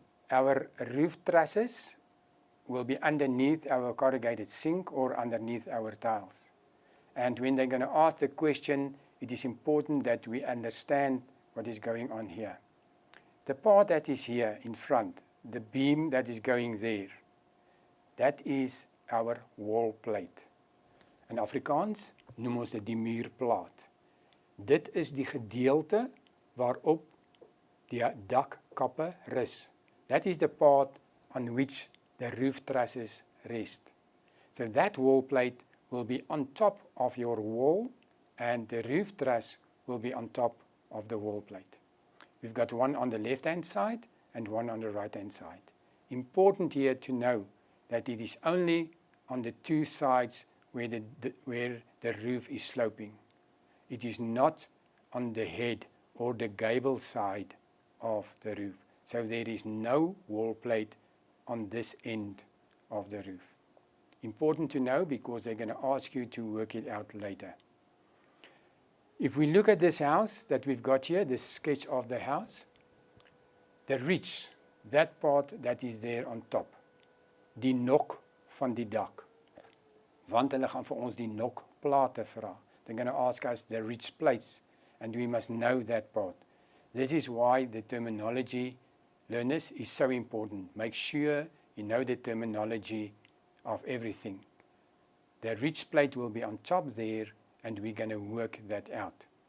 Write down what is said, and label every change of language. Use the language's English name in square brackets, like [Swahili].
[English] Our roof trusses will be underneath our corrugated zinc or underneath our tiles. And when they're going to ask the question, it is important that we understand what is going on here. The part that is here in front, the beam that is going there, that is our wall plate. [Afrikaans] In Afrikaans noem ons dit die muurplaat. Dit is die gedeelte waarop die dakkappe rus. [English] That is the part on which the roof trusses rest. So that wall plate will be on top of your wall and the roof truss will be on top of the wall plate. We've got one on the left-hand side and one on the right-hand side. Important here to know that it is only on the two sides where the roof is sloping. It is not on the head or the gable side of the roof. So there is no wall plate on this end of the roof. Important to know because they're going to ask you to work it out later. If we look at this house that we've got here, this sketch of the house, the ridge, that part that is there on top, [Afrikaans] die nok van die dak. Want hulle gaan vir ons die nokplate vra. [English] They're going to ask us the ridge plates, and we must know that part. This is why the terminology, learners, is so important. Make sure you know the terminology of everything. The ridge plate will be on top there, and we're going to work that out.